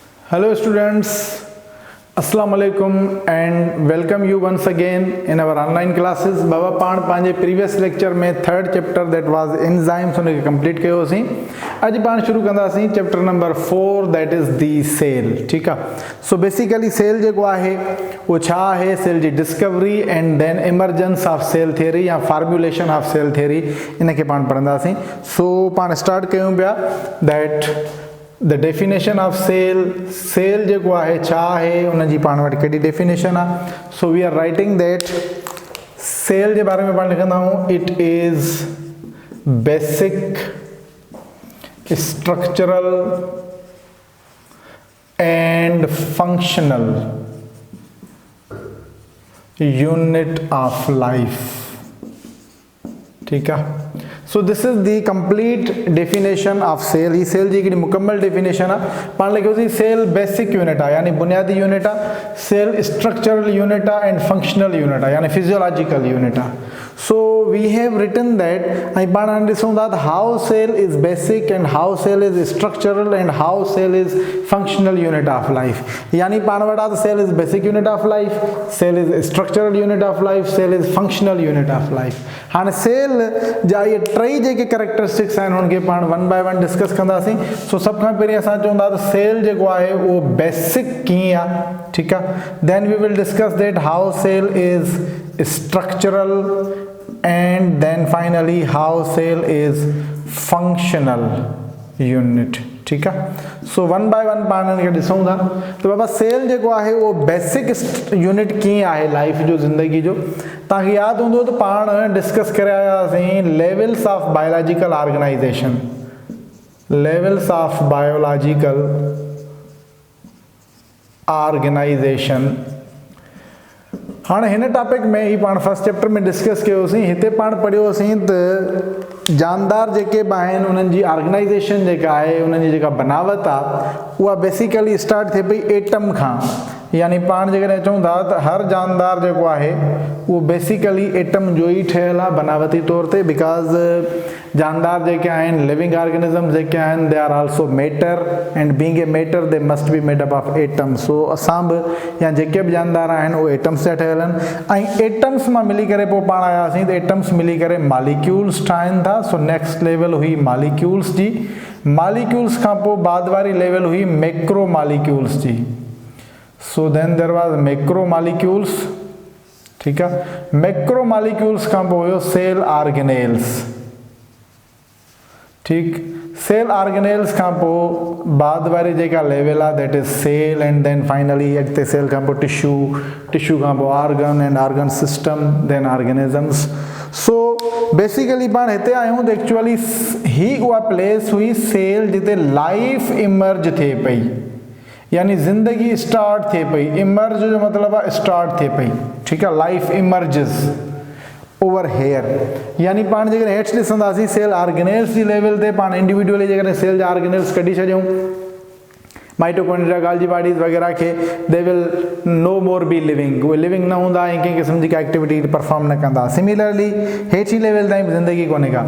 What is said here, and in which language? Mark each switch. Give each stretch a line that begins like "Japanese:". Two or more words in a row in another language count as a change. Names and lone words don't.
English: Hello students,
Arabic: السلام عليكم
English: and welcome you once again in our online classes.
Sindhi: बाबा पाण पांजे
English: previous lecture
Sindhi: में
English: third chapter that was enzymes
Sindhi: उन खे complete कयो सी। अज पाण शुरू कंदासीं
English: chapter number 4 that is the cell।
Sindhi: ठीक आहे।
English: So basically cell
Sindhi: जेको आहे वो छा आहे, cell जी
English: discovery and then emergence of cell theory
Sindhi: या
English: formulation of cell theory
Sindhi: इन खे पाण पढ़ंदासीं। So पाण start कयूं पिया
English: that the definition of cell
Sindhi: जेको आहे छा आहे उन जी पाण वटि कहिड़ी definition आहे।
English: So we are writing that cell
Sindhi: जे बारे में पाण लिखंदा आहियूं
English: it is basic structural and functional unit of life।
Hindi: ठीक है।
English: So this is the complete definition of cell।
Hindi: ये cell जी की मुकम्मल definition है।
Sindhi: पाण लिखो सी
Hindi: cell basic unit है यानी बुनियादी unit है,
English: cell structural unit है and functional unit है यानी physiological unit है। So we have written that I
Sindhi: पाण ॾिसूं था
English: how cell is basic and how cell is structural and how cell is functional unit of life।
Sindhi: यानी पाण वटा तो
English: cell is basic unit of life, cell is structural unit of life, cell is functional unit of life।
Sindhi: हाणे cell जा ये टई जेके कैरेक्टरिस्टिक्स आहिनि उनखे पाण
English: one by one
Sindhi: डिस्कस कंदासीं। सो सभ खां पहिरीं असां चवंदा त सेल जेको आहे उहो बेसिक कीअं आहे। ठीकु आहे।
English: then we will discuss that how cell is structural and then finally how cell is functional unit.
Hindi: ठीक है।
Sindhi: सो
English: one by one
Sindhi: पाण खे ॾिसूं था त बाबा सेल जेको आहे उहो
English: basic unit
Sindhi: कीअं आहे लाइफ जो, ज़िंदगी जो। तव्हांखे यादि हूंदो त पाण डिस्कस करे आया हुआसीं
English: levels of biological organization, levels of biological organization.
Sindhi: हाँ हिन टॉपिक में ही पाण
English: first chapter
Sindhi: में डिस्कस कयोसीं। हिते पाण पढ़ियोसीं त जानदार जेके बि आहिनि उन्हनि जी ऑर्गेनाइजेशन जेका आहे उन्हनि जी जेका बनावट आहे उहा
English: basically start
Sindhi: थिए पई एटम खां। यानी पाण जेकॾहिं चऊं था त हर जानदार जेको आहे उहो बेसिकली एटम जो ई ठहियलु आहे बनावटी तौर ते। बिकॉज़ जानदार जेके आहिनि
English: living organism
Sindhi: जेके आहिनि
English: they are also matter and being a matter they must be made up of atom.
Sindhi: सो असां बि या जेके बि जानदार आहिनि उहे एटम्स जा ठहियलु आहिनि ऐं एटम्स मां मिली करे पोइ पाण आयासीं त एटम्स मिली करे मॉलिक्यूल्स ठाहिनि था। सो
English: next level
Sindhi: हुई मॉलिक्यूल्स जी। मॉलिक्यूल्स खां पोइ बाद वारी लेवल हुई
English: macro molecules
Sindhi: जी।
English: So then there was macro molecules।
Hindi: ठीक है।
English: macro molecules
Sindhi: खां पोइ हुयो
English: cell organelles.
Sindhi: ठीक।
English: cell organelles
Sindhi: खां पोइ बाद वारी जेका लेवल आहे
English: that is cell and then finally
Sindhi: अॻिते सेल खां पोइ टिश्यू, टिश्यू खां पोइ
English: organ and organ system then organisms.
Sindhi: सो बेसिकली पाण हिते आहियूं त एक्चुअली ही उहा प्लेस हुई सेल जिते
English: life emerge
Sindhi: थिए पई यानी ज़िंदगी स्टार्ट थिए पई। इमर्ज जो मतिलबु आहे स्टार्ट थिए पई। ठीकु आहे।
English: life emerges over here
Sindhi: यानी पाण जेकॾहिं हेठि ॾिसंदासीं
English: cell organelles
Sindhi: जी लेवल ते पाण इंडिविजुअली जेकॾहिं सेल जा ऑर्गेनेल्स कढी छॾियूं
English: mitochondria Golgi bodies
Sindhi: वग़ैरह खे
English: they will no more be living.
Sindhi: उहे लिविंग न हूंदा ऐं कंहिं क़िस्म जी का
English: activity perform
Sindhi: न कंदा। सिमिलरली हेठि लेवल ताईं ज़िंदगी कोन्हे का।